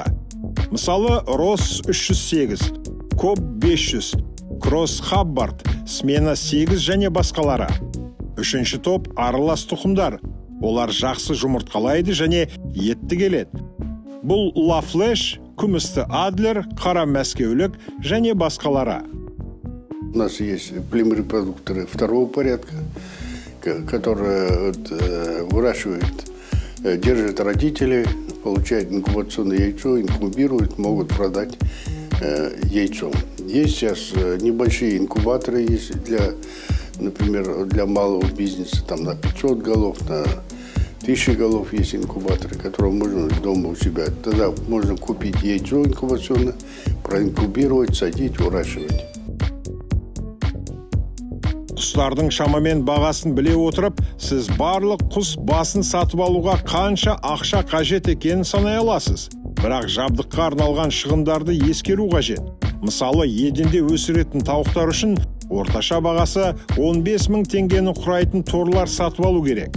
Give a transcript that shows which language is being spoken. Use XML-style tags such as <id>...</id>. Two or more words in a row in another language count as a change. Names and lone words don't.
<kk>Мысалы, Росс 308, Коб 500, Кросс Хаббард, Смена 8 және басқалары. Үшінші топ аралас тұқымдар. Олар жақсы жұмыртқалайды және етті келеді. Бұл Ла Флеш, күмісті Адлер, қара мәскеулік және басқалары.</kk> <ru>У нас есть племрепродукторы второго порядка, которые выращивают, держат родителей, получают инкубационное яйцо, инкубируют, могут продать яйцо. Есть сейчас небольшие инкубаторы, есть например, для малого бизнеса, там на 500 голов, на 1000 голов есть инкубаторы, которые можно дома у себя. Тогда можно купить яйцо инкубационное, проинкубировать, садить, выращивать.</ru> <kk>Құстардың шамамен бағасын біле отырып, сіз барлық құс басын сатып алуға қанша ақша қажет екенін санай аласыз. Бірақ жабдыққа арналған шығындарды ескеру қажет. Мысалы, еденде өсіретін тауықтар үшін орташа бағасы 15 000 теңгені құрайтын торлар сатып алу керек.</kk>